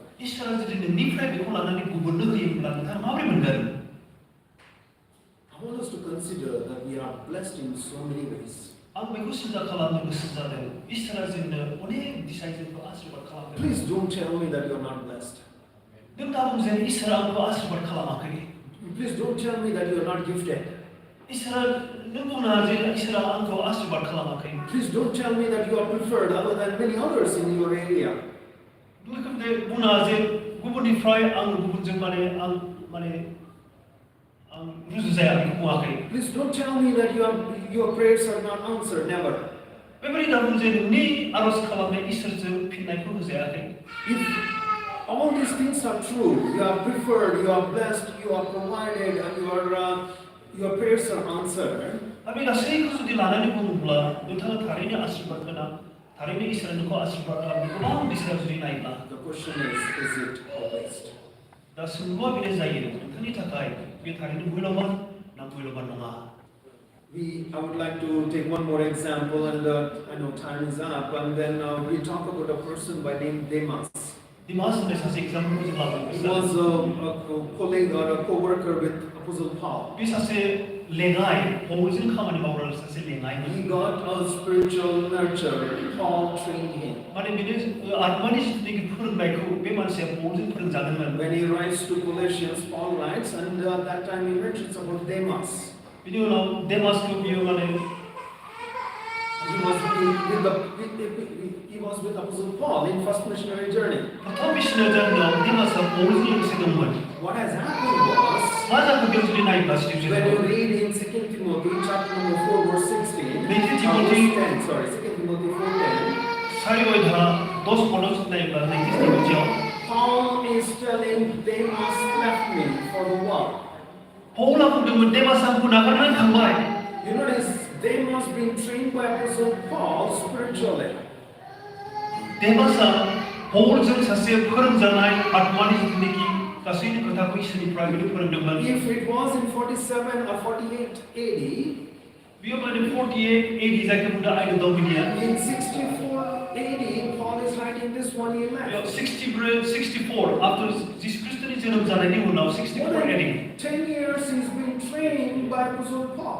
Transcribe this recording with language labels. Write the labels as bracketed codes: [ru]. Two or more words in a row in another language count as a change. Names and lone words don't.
[brx] इसोरा जुदि नोंनिफ्राय बेखौ लानानै गुबुननो होयोब्ला नोंथाङा माबोरै मोनगोन [en] I want us to consider that we are blessed in so many ways. [brx] आं बेखौ सिन्था खालामनो गोसो जादों इसोरा जोंनो अनेक दिशायै जोंखौ आशीर्वाद खालामदों [en] Please don't tell me that you're not blessed. [brx] नों दा बुंजाय इसोरा आंखौ आशीर्बाद खालामाखै [en] Please don't tell me that you are not gifted. [brx] इसोरा नों बुंनो हाया जे इसोरा आंखौ आशीर्बाद खालामाखै [en] Please don't tell me that you are preferred other than many others in your area. [brx] रोखोमनि बुंनो हाया जे गुबुननिफ्राय आं गुबुनजों आं रुजुजाया बेखौ बुङाखै [en] Please don't tell me that your prayers are not answered. Never. [brx] बेबायदि दा बुं जे नोंनि आरज खालामनाय इसोरजों फिननायखौ होजायाखै [en] If all these things are true, you are preferred, you are blessed, you are provided, and your prayers are answered. [brx] बे गासैखौ जुदि लानानै बुङोब्ला नोंथाङा थारैनो आशीर्बाद गोनां थारैनो इसोरा नोंखौ आशीर्बाद खालामनो गोबां बिसोरा जुदि नायोब्ला [en] The question is it a waste? [brx] दा सोंलुआ बेनो जायो नोंथांनि थाखाय बे थारैनो मुल्यबान ना मुल्यबान नङा [en] I would like to take one more example, and I know time is up, and then we talk about a person by name Demas. [brx] दिमास होननाय सासे एग्जाम्पलखौ जों [en] He [brx] लागोन [en] was a colleague or a co-worker with Apostle Paul. [brx] बे सासे लेङाइ पौलजों खामानि मावग्रा सासे लेङाइमोन [en] He got a spiritual nurture. Paul trained him. [brx] माने बेनो आत्मानि जिथुनाखि फोरोंनायखौ बे मानसिया पौलजों फोरोंजादोंमोन [en] When he writes to Colossians, Paul writes, and that time he mentions about Demas. [brx] बिनि उनाव देमासखौ बियो माने [en] He was with Apostle Paul in first missionary journey. [brx] प्रथम [en] missionary journey [brx] देमासआ पौलजों लोगोसे दंमोन [en] What has happened was, [brx] मा जाखो बेयाव जुदि नायोब्ला सिटिउसन [en] when you read in 2 Timothy chapter number 4 verse 16, 2 verse 10, sorry, 2 Timothy 4:10, [brx] सारि अध्याय 10 पदआव नायोब्ला 2 तिमोथीयाव [en] Paul is telling Demas left me for the world. [brx] पौलआ बुंदोंमोन देमासआ आंखौ नागारनानै थांबाय [en] You notice Demas being trained by Apostle Paul spiritually. [brx] देमासआ पौलजों सासे फोरोंजानाय आत्मानि जिथुनाखि गासैनि खोथाखौ इसोरनिफ्राय बिनो फोरोंदोंमोन [en] If it was in 47 or 48 AD, [brx] बियो माने 48 AD जायखौ बुंदों आइडल डमिनिया [en] in 64 AD, Paul is writing this one he left. [brx] 64 after जिसु ख्रीष्टनि जोनोम जानायनि उनाव 64 AD [en] 10 years he's been trained by Apostle Paul.